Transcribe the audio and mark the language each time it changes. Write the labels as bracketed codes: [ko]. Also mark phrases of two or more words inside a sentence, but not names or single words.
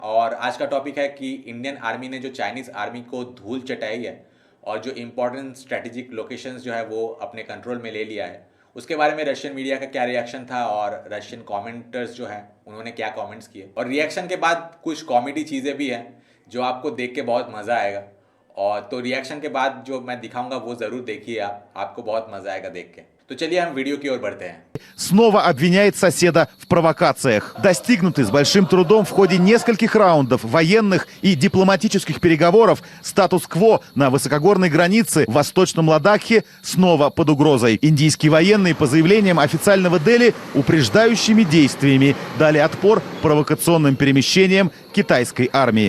[hi] और आज का टॉपिक है कि [en] Indian Army [hi] ने जो [en] Chinese army [hi] को धूल चटाई है और जो [en] important strategic locations [hi] जो है वो अपने कंट्रोल में ले लिया है, उसके बारे में [en] Russian media [hi] का क्या रिएक्शन था और [en] Russian commenters [hi] जो हैं उन्होंने क्या कमेंट्स किए। और रिएक्शन के बाद कुछ कॉमेडी चीज़ें भी हैं जो आपको देख के बहुत मज़ा आएगा। और तो रिएक्शन के बाद जो मैं दिखाऊंगा वो ज़रूर देखिए आपको बहुत मज़ा आएगा देख के। तो चलिए हम वीडियो की ओर बढ़ते हैं। [ru] Снова обвиняет соседа в провокациях, достигнутый с большим трудом в ходе нескольких раундов военных и дипломатических переговоров. Статус-кво на высокогорной границе в Восточном Ладакхе снова под угрозой. Индийские военные по заявлениям официального Дели упреждающими действиями дали отпор провокационным перемещениям китайской армии.